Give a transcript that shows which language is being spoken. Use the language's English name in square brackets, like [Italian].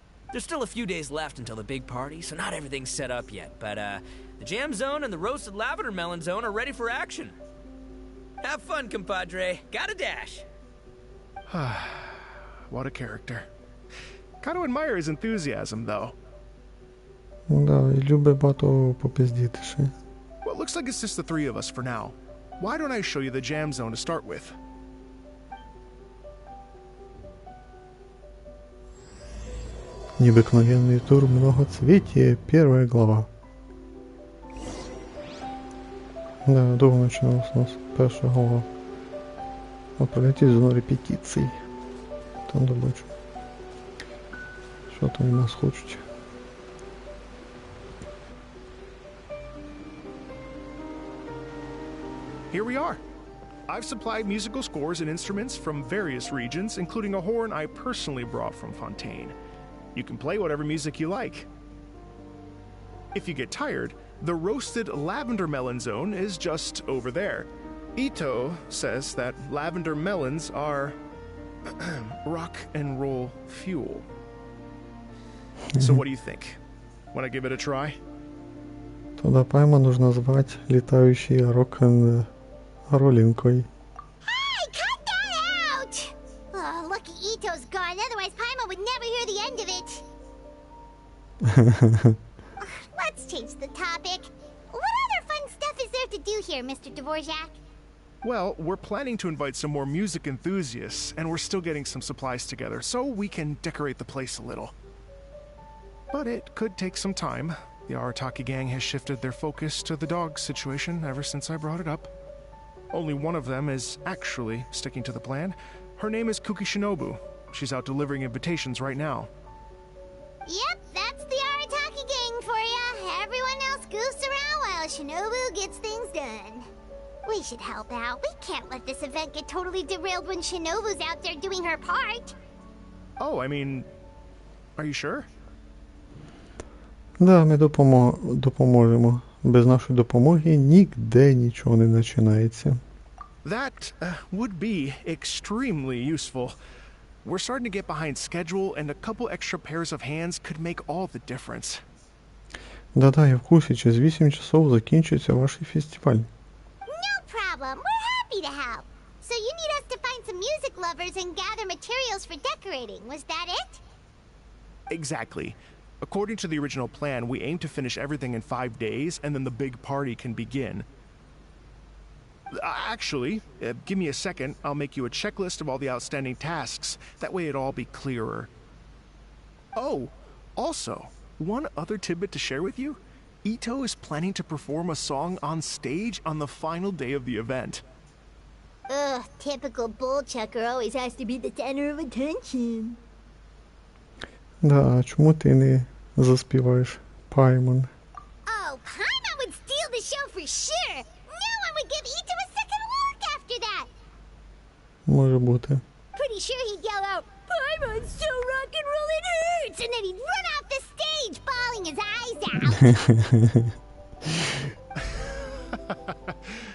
[English] There's still a few days left until the big party, so not everything's set up yet. But, the jam zone and the roasted lavender melon zone are ready for action. Have fun, compadre. Gotta dash. What a character. Kind of admire his enthusiasm, though. [Ukrainian] Да, і любить багато попиздіти ще. [English] Well, it looks like it's just the three of us for now. Why don't I show you the jam zone to start with? [Russian] Необыкновенный тур многоцветия. Первая глава. [Ukrainian] Да, довго починалась у нас перша глава. Отправляйтесь в зону репетицій. Там добачу. Що там від нас хочуть. [English] Here we are. I've supplied musical scores and instruments from various regions, including a horn I personally brought from Fontaine. You can play whatever music you like. If you get tired, the roasted lavender melon zone is just over there. Ito says that lavender melons are rock and roll fuel. So what do you think? Want to give it a try? [Russian] Тогда Пайма нужно звать летающей рок-н-роллинкой. [English] Hey, cut that out! Oh, lucky Ito's gone, otherwise Paimon would never hear the end of it. Let's change the topic. What other fun stuff is there to do here, Mr. Dvorak? Well, we're planning to invite some more music enthusiasts, and we're still getting some supplies together, so we can decorate the place a little. But it could take some time. The Arataki gang has shifted their focus to the dog situation ever since I brought it up. Only one of them is actually sticking to the plan. Her name is Kuki Shinobu. She's out delivering invitations right now. Yep, that's the Arataki gang for ya. Everyone else goofs around while Shinobu gets things done. We should help out. We can't let this event get totally derailed when Shinobu's out there doing her part. Oh, I mean, are you sure? [Ukrainian] Да, ми допоможемо. Без нашої допомоги ніде нічого не починається. [English] That would be extremely useful. We're starting to get behind schedule, and a couple extra pairs of hands could make all the difference. [Ukrainian] Да-да, я в курсі, через 8 часов закінчується ваш фестиваль. [English] No problem. We're happy to help. So you need us to find some music lovers and gather materials for decorating. Was that it? Exactly. According to the original plan, we aim to finish everything in 5 days, and then the big party can begin. Actually, give me a second. I'll make you a checklist of all the outstanding tasks. That way it'll all be clearer. Oh, also, one other tidbit to share with you. Ito is planning to perform a song on stage on the final day of the event. Ugh, typical bullchucker always has to be the center of attention. [Ukrainian] Да, а чому ти не заспіваєш, Паймон? [English] Oh, Paimon would steal the show for sure. No one would give Ito a second look after that. [Ukrainian] Може бути. [English] Pretty sure he'd yell out, Paimon's so rock and roll it hurts, and then he'd run off the stage bawling his eyes out.